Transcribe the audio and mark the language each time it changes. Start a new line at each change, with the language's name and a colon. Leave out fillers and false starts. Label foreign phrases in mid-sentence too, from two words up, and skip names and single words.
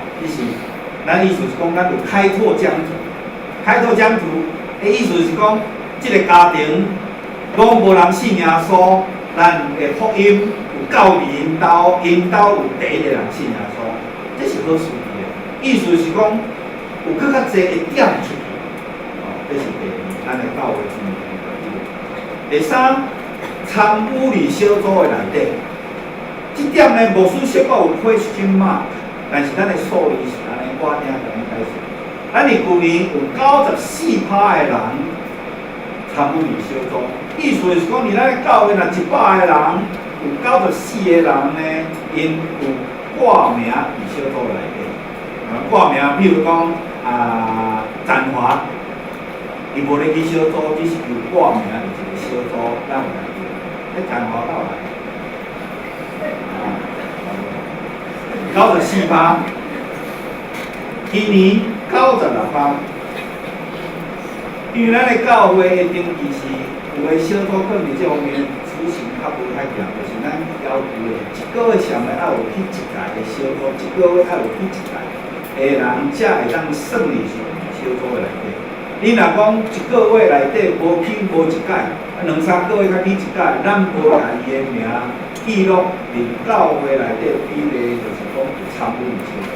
Min Nan Chinese: 咱意思是讲，咱有开拓疆土，开拓疆土的意思是讲，即个家庭拢无人信耶稣，咱的福音有教义因兜有第一个人信耶稣，这是好事的。意思是讲，有更较济会点出去，这是第二，咱的教会经营。第三，参与小组的内底。这点呢，无需小可有
English: question mark，
Min Nan Chinese: 但是咱的数字是安尼，我听甲恁解释。咱伫旧年有94%的人参与小组，意思是讲，伫咱的教会若100个人，有94个人呢，因有挂名伫小组内底。挂名，比如讲展华，伊无咧去小组，只是有挂名伫一个小组，咱有来去。迄展华到来。94%，今年96%。因为咱的教会的登记是有的小组可能这方面执行较无太强，就是咱要求的一个月上来要有去一届的小组，一个月要有去一届的人才会当算入去小组的内底。你若讲一个月内底无去无一届，2、3个月才去一届，咱无把伊的名记录伫教会内底比例，就是讲有参与小组。